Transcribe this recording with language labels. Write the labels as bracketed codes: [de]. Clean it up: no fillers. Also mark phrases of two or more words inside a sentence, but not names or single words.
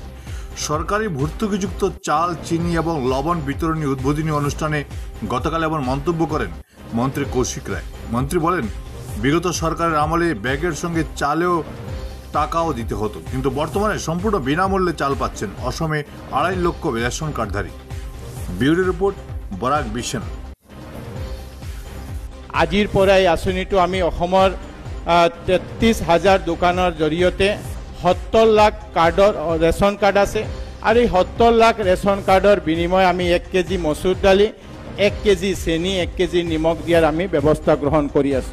[bn] সরকারি ভর্তুকিযুক্ত চাল, চিনি এবং লবণ বিতরণী উদ্বোধনী অনুষ্ঠানে গতকাল এমন মন্তব্য করেন মন্ত্রী কৌশিক রায়। মন্ত্রী বলেন, বিগত সরকারের আমলে ব্যাগের সঙ্গে চালেও টাকাও দিতে হতো, কিন্তু বর্তমানে সম্পূর্ণ বিনামূল্যে চাল পাচ্ছেন অসমে 2.5 লক্ষ রেশন কার্ডধারী। ব্যুরো রিপোর্ট, বরাক বিশেন। [as] আজিৰ পৰাই আঁচনিটো আমি অসমৰ 33,000 দোকানৰ জৰিয়তে 70 লাখ কাৰ্ডৰ ৰেচন কাৰ্ড আছে আৰু এই 70 লাখ ৰেচন কাৰ্ডৰ বিনিময় আমি 1 কেজি মচুৰ দালি, 1 কেজি চেনি, 1 কেজি নিমখ দিয়াৰ আমি ব্যৱস্থা গ্ৰহণ কৰি আছোঁ।